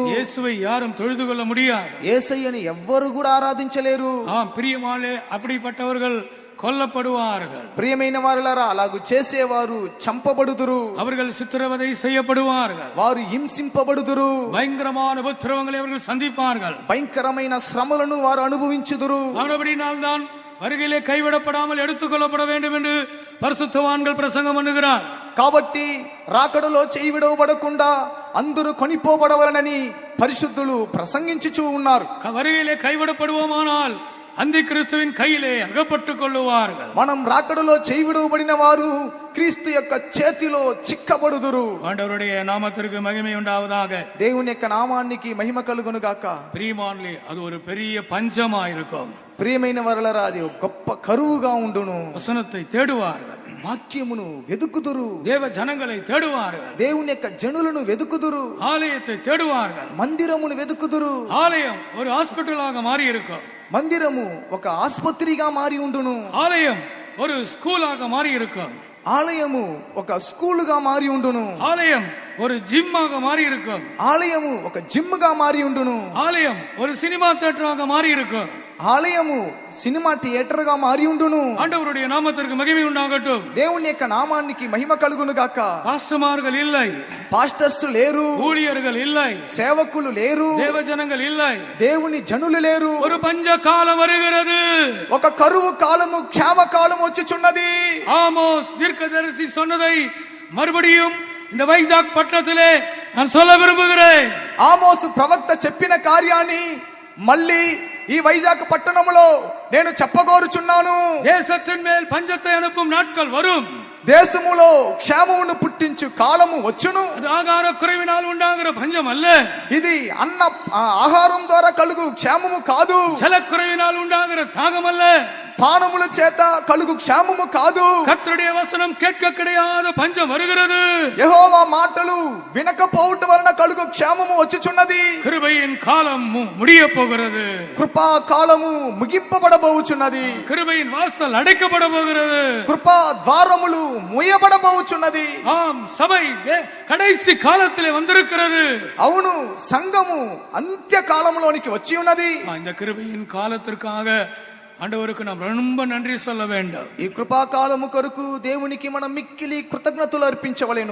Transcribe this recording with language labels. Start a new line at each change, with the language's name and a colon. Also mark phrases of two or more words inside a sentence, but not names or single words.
Tamil: இயேசுவை யாரும் தொழுது கொள்ள முடியாது.
Telugu: యేసయ్యని ఎవ్వరు కూడా ఆరాధించలేరు.
Tamil: பிரியமாலே அப்படிப்பட்டவர்கள் கொல்லப்படுவார்கள்.
Telugu: ప్రియమైన వారలారా, అలాగు చేసేవారు చంపబడుదురు.
Tamil: அவர்கள் சித்திரவதை செய்யப்படுவார்கள்.
Telugu: వారు హింసింపబడుదురు.
Tamil: பயங்கரமான உபத்திரவங்களை அவர்கள் சந்திப்பார்கள்.
Telugu: భయంకరమైన శ్రమలను వారు అనుభవించుదురు.
Tamil: அப்படினால்தான் வருகையிலே கைவிடப்படாமல் எடுத்துக்கொள்ளப்பட வேண்டும் என்று பரிசுத்தவான்கள் பிரசங்கம் பண்ணுகிறார்.
Telugu: కాబట్టి రాకడలో చేయి విడవబడకుండా అందరూ కొనిపోబడవలనని పరిశుద్ధులు ప్రసంగించుచూ ఉన్నారు.
Tamil: வருகையிலே கைவிடப்படுவோமானால் அந்தி கிறிஸ்துவின் கையிலே அகப்பட்டுக் கொள்ளுவார்கள்.
Telugu: మనం రాకడలో చేయి విడవబడిన వారు క్రీస్తు యొక్క చేతిలో చిక్కబడుదురు.
Tamil: ஆண்டவருடைய நாமத்திற்கு மகிமை உண்டாவதாக.
Telugu: దేవుని యొక్క నామానికి మహిమ కలుగును గాక.
Tamil: பிரியமானே, அது ஒரு பெரிய பஞ்சமா இருக்கும்.
Telugu: ప్రియమైన వారలారా, అది ఒక గొప్ప కరువుగా ఉండును.
Tamil: வசனத்தை தேடுவார்கள்.
Telugu: వాక్యమును వెదుకుదురు.
Tamil: தேவ ஜனங்களை தேடுவார்கள்.
Telugu: దేవుని యొక్క జనులను వెదుకుదురు.
Tamil: ஆலயத்தை தேடுவார்கள்.
Telugu: మందిరమును వెదుకుదురు.
Tamil: ஆலயம் ஒரு ஹாஸ்பிட்டலாக மாறி இருக்கும்.
Telugu: మందిరము ఒక ఆసుపత్రిగా మారి ఉండును.
Tamil: ஆலயம் ஒரு ஸ்கூலாக மாறி இருக்கும்.
Telugu: ఆలయము ఒక స్కూలుగా మారి ఉండును.
Tamil: ஆலயம் ஒரு ஜிம்மாக மாறி இருக்கும்.
Telugu: ఆలయము ఒక జిమ్ గా మారి ఉండును.
Tamil: ஆலயம் ஒரு
English: cinema theatre
Tamil: மாறி இருக்கும்.
Telugu: ఆలయము
English: cinema theatre
Telugu: గా మారి ఉండును.
Tamil: ஆண்டவருடைய நாமத்திற்கு மகிமை உண்டாகட்டும்.
Telugu: దేవుని యొక్క నామానికి మహిమ కలుగును గాక.
Tamil: பாஸ்டர்மார்கள் இல்லை,
Telugu: పాస్టర్స్ లేరు,
Tamil: ஊழியர்கள் இல்லை,
Telugu: సేవకులు లేరు,
Tamil: தேவ ஜனங்கள் இல்லை.
Telugu: దేవుని జనులు లేరు.
Tamil: ஒரு பஞ்ச காலம் வருகிறது.
Telugu: ఒక కరువు కాలము, క్షామ కాలం వచ్చుచున్నది.
Tamil: ஆமோஸ் தீர்க்கதரிசி சொன்னதை மறுபடியும் இந்த வைஜாக் பட்டணத்திலே நான் சொல்ல விரும்புகிறேன்.
Telugu: ఆమోసు ప్రవక్త చెప్పిన కార్యాన్ని మళ్ళీ ఈ వైజాగ్ పట్టణంలో నేను చెప్పగోరుచున్నాను.
Tamil: தேசத்தின் மேல் பஞ்சத்தை அனுப்பும் நாட்கள் வரும்.
Telugu: దేశములో క్షేమమును పుట్టించు కాలము వచ్చును.
Tamil: அது ஆகார குறைவினால் உண்டாகிற பஞ்சம் அல்ல.
Telugu: ఇది అన్న ఆహారం ద్వారా కలుగు క్షేమము కాదు.
Tamil: ஜலக்குறைவினால் உண்டாகிற தாகம் அல்ல.
Telugu: పానముల చేత కలుగు క్షేమము కాదు.
Tamil: கர்த்தருடைய வசனம் கேட்க கிடையாத பஞ்சம் வருகிறது.
Telugu: యెహోవా మాటలు వినకపోవటం వలన కలుగు క్షేమము వచ్చుచున్నది.
Tamil: கிருபையின் காலம் முடிய போகிறது.
Telugu: కృపా కాలము ముగింపబడబోచున్నది.
Tamil: கிருபையின் வாசல் அடைக்கப்பட போகிறது.
Telugu: కృపా ద్వారములు మూయబడబోచున్నది.
Tamil: ஆம், சபை கடைசி காலத்திலே வந்திருக்கிறது.
Telugu: అవును, సంఘము అంత్య కాలంలోనికి వచ్చి ఉన్నది.
Tamil: இந்த கிருபையின் காலத்திற்காக ஆண்டவருக்கு நாம் ரொம்ப நன்றி சொல்ல வேண்டும்.
Telugu: ఈ కృపా కాలము కొరకు దేవునికి మనం మిక్కిలి కృతజ్ఞతలు అర్పించవలెను.